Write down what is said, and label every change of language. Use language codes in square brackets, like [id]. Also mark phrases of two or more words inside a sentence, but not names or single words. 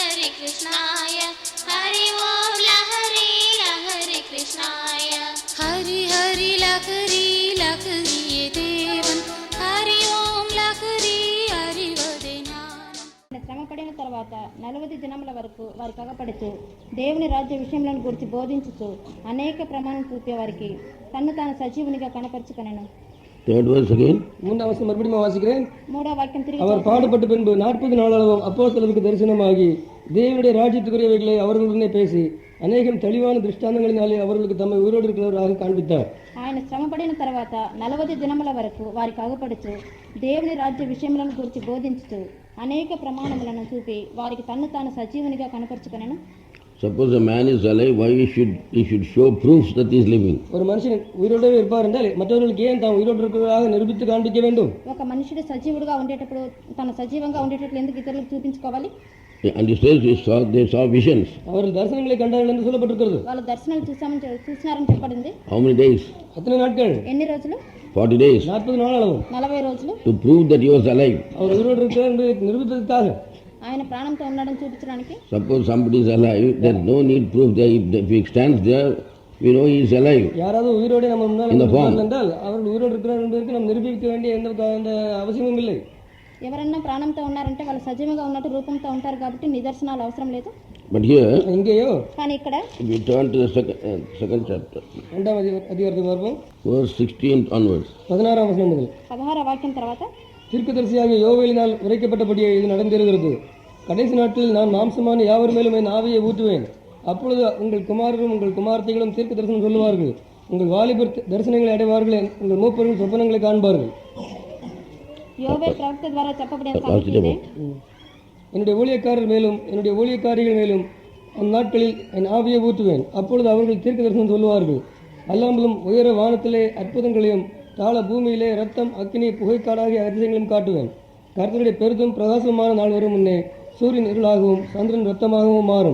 [sa] कृष्णाय हरि ओम लहरी लहरी कृष्णाय हरि हरि लहरी लहरी ये देवन हरि ओम लहरी हरिवदे జ్ఞానం. [te] శ్రమపడిన తర్వాత 40 దినముల వరకు వారికి అగపడుచు దేవుని రాజ్య విషయములను గురించి బోధించుచు అనేక ప్రమాణం చూపే వారికి తన్ను తాను సజీవునిగా కనపరుచుకొనెను. [en] Third verse again. [ta] மூன்றாம் வசனம் மறுபடியும் வாசிக்கிறேன். [te] మూడో వాక్యం తిరిగి [ta] அவர் பாடுபட்ட பின்பு 40 நாளளவும் அப்போஸ்தலருக்கு தரிசனமாகி தேவனுடைய ராஜ்யத்துக்குரியவைகளை அவர்களுடனே பேசி அநேகம் தெளிவான திருஷ்டாந்தங்களினாலே அவர்களுக்கு தம்மை உயிரோடு இருக்கிறவராக காண்பித்தார். [te] ఆయన శ్రమపడిన తర్వాత 40 దినముల వరకు వారికి అగపడుచు దేవుని రాజ్య విషయములను గురించి బోధించుచు అనేక ప్రమాణములను చూపి వారికి తన్ను తాను సజీవునిగా కనపరుచుకొనెను. [en] Suppose a man is alive, why he should show proofs that he is living? [ta] ஒரு மனுஷன் உயிரோடு இருப்பார் என்றால் மற்றவர்களுக்கு ஏன் தான் உயிரோடு இருக்கிறதாக நிரூபித்து காண்பிக்க வேண்டும்? [te] ఒక మనుషుడు సజీవుడుగా ఉండేటప్పుడు తన సజీవంగా ఉండేటట్లు ఎందుకు ఇతరులకు చూపించుకోవాలి? [en] And he says they saw visions. [ta] அவர்கள் தரிசனங்களை கண்டார்கள் என்று சொல்லப்பட்டிருக்கிறது. [te] వాళ్ళు దర్శనాలు చూసినారని చెప్పబడింది. [en] How many days? [ta] எத்தனை நாட்கள்? [te] ఎన్ని రోజులు? [en] 40 days. [ta] 40 நாளளவும் [te] 40 రోజులు. [en] To prove that he was alive. [ta] அவர் உயிரோடு இருக்கிறார் என்று நிரூபிப்பதற்காக. [te] ఆయన ప్రాణంతో ఉన్నాడని చూపించడానికి. [en] Suppose somebody is alive, there is no need proof that if he stands there, we know he is alive. [ta] யாராவது உயிரோடு நம்ம முன்னால் இருந்தால் என்றால் அவர்கள் உயிரோடு இருக்கிறார் என்பதற்கு நாம் நிரூபிக்க வேண்டிய எந்த அவசியமும் இல்லை. [te] ఎవరన్నా ప్రాణంతో ఉన్నారంటే వాళ్ళు సజీవంగా ఉన్నట్టు రూపంతో ఉంటారు కాబట్టి నిదర్శనాలు అవసరం లేదు. [en] But here, [te] ఇంకేయో కానీ ఇక్కడ [en] we turn to the second chapter. [ta] இரண்டாம் அதிகாரத்துக்கு வருவோம். [en] Verse 16 onwards. [ta] 16ஆம் வசனம் முதல் [te] 16 వాక్యం తర్వాత [ta] தீர்க்கதரிசியாகிய யோவேலினால் உரைக்கப்பட்டபடியே இது நடந்திருக்கிறது. கடைசி நாட்களில் நான் மாம்சமான யாவர் மேலும் என் ஆவியை ஊற்றுவேன். அப்பொழுது உங்கள் குமாரரும் உங்கள் குமார்த்திகளும் தீர்க்க தரிசனம் சொல்லுவார்கள். உங்கள் வாலிபர் தரிசனங்களை அடைவார்கள். உங்கள் மூப்பர்கள் சொப்பனங்களை காண்பார்கள். [te] யோவேல் ప్రవక్త ద్వారా చెప్పబడిన సంగతి ఇదే. [ta] என்னுடைய ஊழியக்காரர் மேலும் என்னுடைய ஊழியக்காரிகள் மேலும் அந்நாட்களில் என் ஆவியை ஊற்றுவேன். அப்பொழுது அவர்கள் தீர்க்க தரிசனம் சொல்லுவார்கள். அல்லாமலும் உயர வானத்திலே அற்புதங்களையும் தாழ பூமியிலே ரத்தம் அக்கினி புகைக்காடாகிய அதிசயங்களையும் காட்டுவேன். கர்த்தருடைய பெரிதும் பிரகாசமான நாள் வரும் முன்னே சூரியன் இருளாகவும் சந்திரன் ரத்தமாகவும் மாறும்.